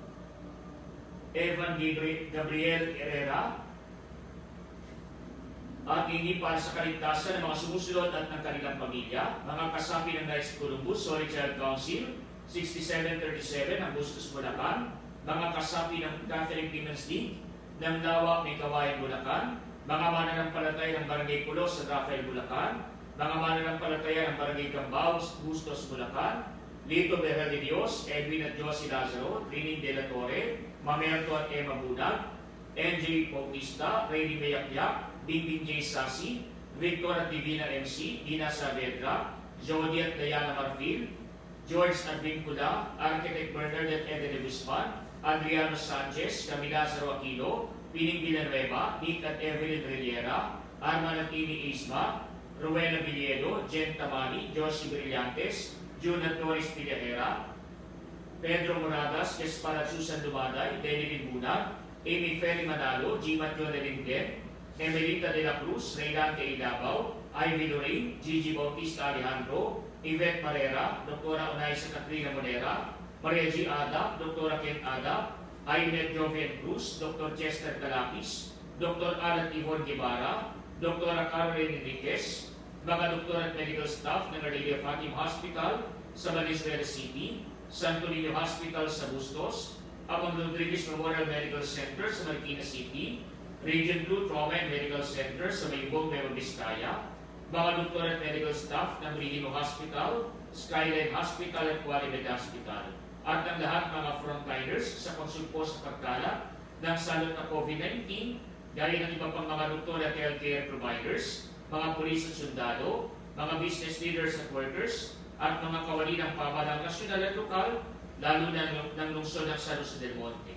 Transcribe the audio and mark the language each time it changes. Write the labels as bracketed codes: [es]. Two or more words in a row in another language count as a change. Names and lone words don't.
[tl] Evan Gabriel Herrera, at hindi para sa kaligtasan ng mga sumusunod at ng kanilang pamilya, mga kasapi ng Knights of Columbus, Solid Child Council, 6737 ng Bustos Bulacan, mga kasapi ng Catholic Women's League, ng Lawak May Kawayan Bulacan, mga mananampalataya ng Barangay Pulos sa Rafael Bulacan, mga mananampalataya ng Barangay Cambao, Bustos Bulacan, Lito Behel de Dios, Edwin at Josie Lazaro, Trini De La Torre, Mamerto at Emma Bunag, NJ Bautista, Reynie Mayakyak, Bingbing J. Sasi, Victor at Divina MC, Dina Saavedra, Jody at Diana Marfil, George at Vincula, Architect Bernadette Ede de Guzman, Adriano Sanchez, Camila Lazaro Aquino, Pining Villanueva, Nick at Evelyn Rillera, Arman at Amy Isma, Rowena Villedo, Jen Tamani, Josie Brillantes, June at Doris Pillahera, Pedro Moradas, Gaspar at Susan Dumaday, Denilin Bunag, Amy Ferry Manalo, Gima Jonelin Den, Emelita de la Cruz, Reynante Ilabao, Ivy Lorraine, Gigi Bautista Alejandro, Yvette Marera, Dr. Onaisa Catrina Monera, Maria G. Ada, Dr. Ken Ada, Ainet Joven Cruz, Dr. Chester Calapis, Dr. Alan Ivon Guevara, Dr. Caroline Enriquez, mga doktor at [en] medical staff [tl] ng Our Lady of Fatima Hospital sa Valenzuela City, Santo Niño Hospital sa Bustos, Amang Rodriguez Memorial Medical Center sa Marikina City, Region 2 Trauma and Medical Center sa Maybong, Nueva Vizcaya, mga doktor at [en] medical staff [tl] ng Regino Hospital, Skyline Hospital at Qualimed Hospital, at ang lahat mga frontliners sa konsulpo sa pagkalat ng salot na COVID-19, gaya ng iba pang mga doktor at [en] healthcare providers, [tl] mga pulis at sundalo, mga [en] business leaders [tl] at workers, at mga kawani ng pamahalang nasyonal at lokal, lalo na ng lungsod ng San Jose del Monte.